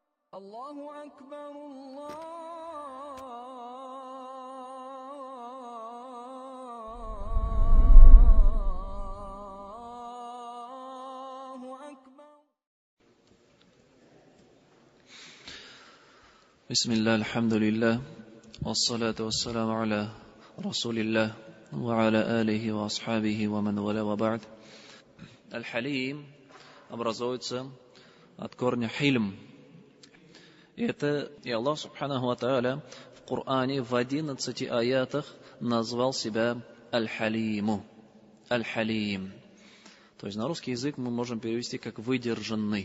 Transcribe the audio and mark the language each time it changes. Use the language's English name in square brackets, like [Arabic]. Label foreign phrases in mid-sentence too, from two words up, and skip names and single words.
[Arabic] الله أكبر الله أكبر. بسم الله الحمد لله والصلاة والسلام على رسول الله وعلى آله وأصحابه ومن والاه وبعد. [Russian] Аль-Халим образуется от корня хильм. Это и [Arabic] الله سبحانه وتعالى [Russian] в Коране в 11 аятах назвал себя Аль-Халиму. Аль-Халим. То есть на русский язык мы можем перевести как выдержанный.